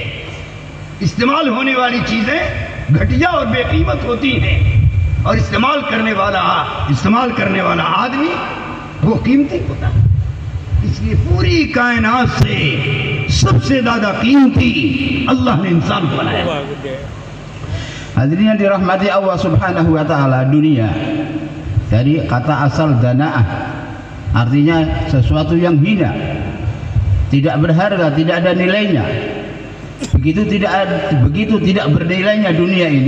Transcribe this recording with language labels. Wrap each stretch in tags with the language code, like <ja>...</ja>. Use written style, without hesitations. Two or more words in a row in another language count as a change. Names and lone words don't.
<hi>इस्तेमाल होने वाली चीजें घटिया और बेकीमत होती हैं और इस्तेमाल करने वाला आदमी वो कीमती होता है। इसलिए पूरी कायनात से सबसे ज्यादा कीमती अल्लाह ने इंसान को बनाया।</hi> <id>Hadirin yang dirahmati Allah</id> <ar>سبحانه وتعالى,</ar> <id>dunia dari kata asal dana'ah, artinya sesuatu yang hina, tidak berharga, tidak ada nilainya. Begitu tidak bernilainya dunia ini.</id>